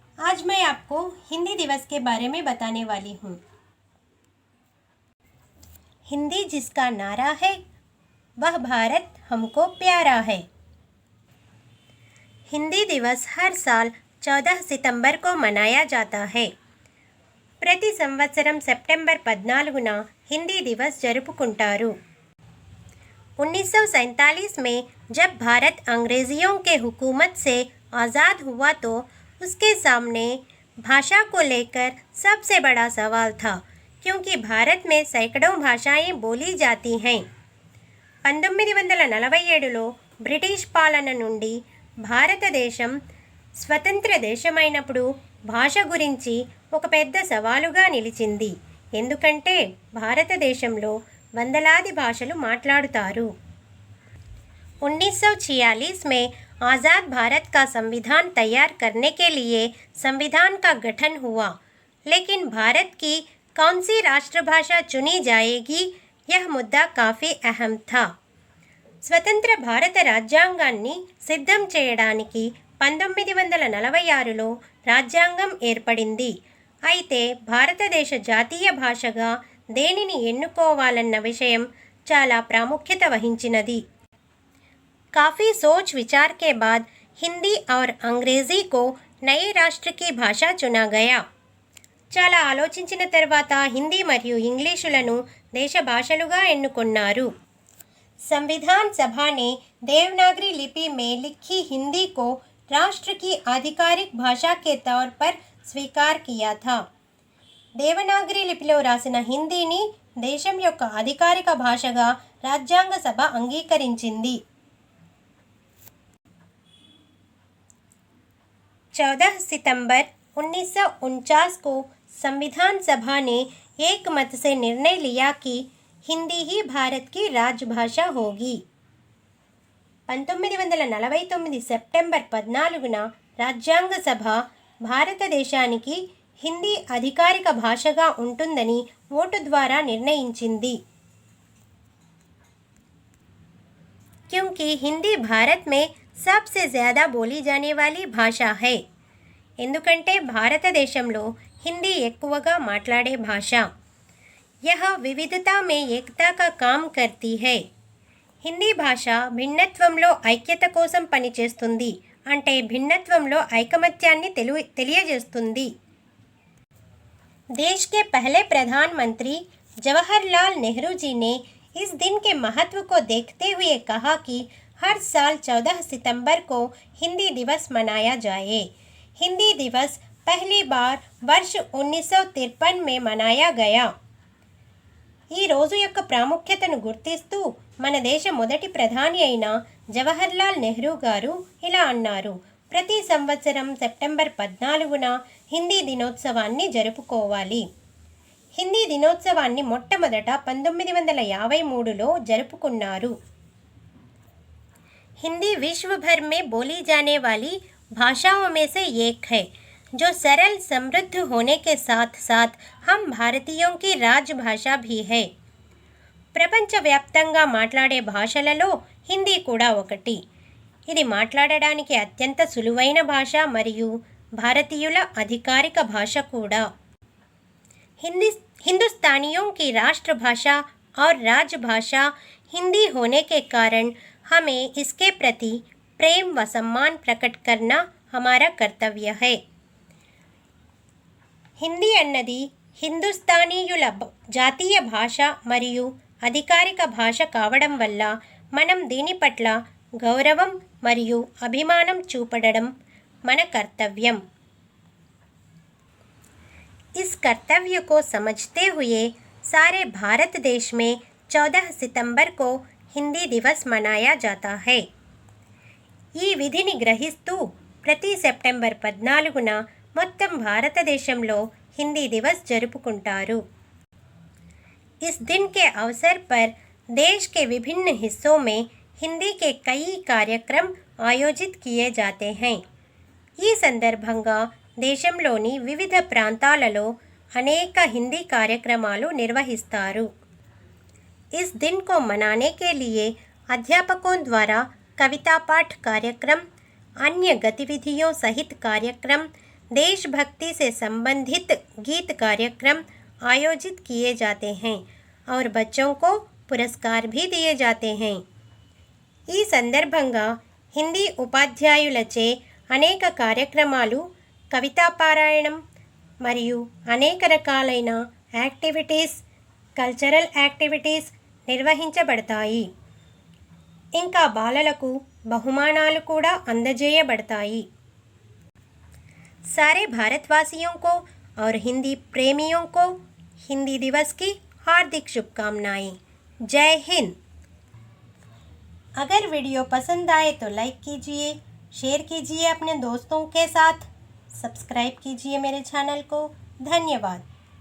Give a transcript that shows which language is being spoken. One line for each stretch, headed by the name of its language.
Hindi: आज मैं आपको हिंदी दिवस के बारे में बताने वाली हूँ। हिंदी जिसका नारा है वह भारत हमको प्यारा है। हिंदी दिवस हर साल 14 सितंबर को मनाया जाता है।
Telugu: ప్రతి సంవత్సరం సెప్టెంబర్ 14న हिंदी दिवस జరుపుకుంటారు।
Hindi: 1947 में जब भारत अंग्रेजियों के हुकूमत से आज़ाद हुआ तो उसके सामने भाषा को लेकर सबसे बड़ा सवाल था, क्योंकि भारत में सैकड़ों भाषाएं बोली जाती हैं।
Telugu: 1947లో బ్రిటిష్ పాలన నుండి భారతదేశం స్వతంత్ర దేశమైనప్పుడు భాష గురించి ఒక పెద్ద సవాలుగా నిలిచింది। ఎందుకంటే భారతదేశంలో వందలాది భాషలు మాట్లాడుతారు।
Hindi: 1946 में आज़ाद भारत का संविधान तैयार करने के लिए संविधान का गठन हुआ, लेकिन भारत की कौन सी राष्ट्रभाषा चुनी जाएगी यह मुद्दा काफ़ी अहम था।
Telugu: స్వతంత్ర భారత రాజ్యాంగాన్ని సిద్ధం చేయడానికి 1946లో రాజ్యాంగం ఏర్పడింది। అయితే భారతదేశ జాతీయ భాషగా దేనిని ఎన్నుకోవాలన్న విషయం చాలా ప్రాముఖ్యత వహించినది।
Hindi: काफ़ी सोच विचार के बाद हिंदी और अंग्रेज़ी को नए राष्ट्र की भाषा चुना गया।
Telugu: చాలా ఆలోచించిన తర్వాత హిందీ మరియు ఇంగ్లీషులను దేశ భాషలుగా ఎన్నుకున్నారు।
Hindi: संविधान सभा ने देवनागरी लिपि में लिखी हिंदी को राष्ट्र की आधिकारिक भाषा के तौर पर स्वीकार किया था।
Telugu: దేవనాగరి లిపిలో రాసిన హిందీని దేశం యొక్క అధికారిక భాషగా రాజ్యాంగ సభ అంగీకరించింది।
Hindi: 14 सितंबर 1949 को संविधान सभा ने एक मत से निर्णय लिया कि हिंदी ही भारत की राजभाषा होगी।
Telugu: 1949 సెప్టెంబర్ 14న రాజ్యాంగ సభ భారతదేశానికి హిందీ అధికారిక భాషగా ఉంటుందని ఓటు ద్వారా నిర్ణయించింది।
Hindi: क्योंकि हिंदी भारत में सबसे ज़्यादा बोली जाने वाली भाषा है।
Telugu: ఎందుకంటే భారతదేశంలో హిందీ ఎక్కువగా మాట్లాడే భాష।
Hindi: यह विविधता में एकता का काम करती है।
Telugu: హిందీ భాష భిన్నత్వంలో ఐక్యత కోసం పనిచేస్తుంది, అంటే భిన్నత్వంలో ఐకమత్యాన్ని తెలియజేస్తుంది।
Hindi: देश के पहले प्रधानमंत्री जवाहरलाल नेहरू जी ने इस दिन के महत्व को देखते हुए कहा कि हर साल 14 सितंबर को हिंदी दिवस मनाया जाए। हिंदी दिवस पहली बार वर्ष 1953 में मनाया गया।
Telugu: ఈ రోజు యొక్క ప్రాముఖ్యతను గుర్తిస్తూ మన దేశ మొదటి ప్రధాని అయిన జవహర్లాల్ నెహ్రూ గారు ఇలా అన్నారు: ప్రతి సంవత్సరం సెప్టెంబర్ 14న హిందీ దినోత్సవాన్ని జరుపుకోవాలి। హిందీ దినోత్సవాన్ని మొట్టమొదట 1953లో జరుపుకున్నారు।
Hindi: हिंदी विश्व भर में बोली जाने वाली भाषाओं में से एक है, जो सरल समृद्ध होने के साथ साथ हम भारतीयों की राजभाषा भी है।
Telugu: ప్రపంచవ్యాప్తంగా మాట్లాడే భాషలలో హిందీ కూడా ఒకటి। ఇది మాట్లాడడానికి అత్యంత సులువైన భాష మరియు భారతీయుల అధికారిక భాష కూడా।
Hindi: हिंदुस्तानियों की राष्ट्रभाषा और राजभाषा हिंदी होने के कारण हमें इसके प्रति प्रेम व सम्मान प्रकट करना हमारा कर्तव्य है।
Telugu: హిందీ అన్నది హిందుస్థానీయుల జాతీయ భాష మరియు అధికారిక భాష కావడం వల్ల మనం దీని పట్ల గౌరవం మరియు అభిమానం చూపడం మన కర్తవ్యం।
Hindi: इस कर्तव्य को समझते हुए सारे भारत देश में 14 सितंबर को हिंदी दिवस मनाया जाता है।
Telugu: ఈ విధిని గ్రహిస్తూ ప్రతి సెప్టెంబర్ 14న మొత్తం భారతదేశంలో हिंदी दिवस జరుపుకుంటారు।
Hindi: इस दिन के अवसर पर देश के विभिन्न हिस्सों में हिंदी के कई कार्यक्रम आयोजित किए जाते हैं।
Telugu: ఈ సందర్భంగా దేశంలోని వివిధ ప్రాంతాలలో అనేక హిందీ కార్యక్రమాలు నిర్వహిస్తారు।
Hindi: इस दिन को मनाने के लिए अध्यापकों द्वारा कविता पाठ कार्यक्रम, अन्य गतिविधियों सहित कार्यक्रम, देशभक्ति से संबंधित गीत कार्यक्रम आयोजित किए जाते हैं और बच्चों को पुरस्कार भी दिए जाते हैं।
Telugu: ఈ సందర్భంగా హిందీ ఉపాధ్యాయులచే అనేక కార్యక్రమాలు, కవితా పారాయణం మరియు అనేక రకాలైన యాక్టివిటీస్, కల్చరల్ యాక్టివిటీస్ నిర్వహించబడతాయి. ఇంకా బాలలకు బహుమానాలు కూడా అందజేయబడతాయి.
Hindi: सारे भारतवासियों को और हिंदी प्रेमियों को हिंदी दिवस की हार्दिक शुभकामनाएं। जय हिंद। अगर वीडियो पसंद आए तो लाइक कीजिए, शेयर कीजिए अपने दोस्तों के साथ, सब्सक्राइब कीजिए मेरे चैनल को। धन्यवाद।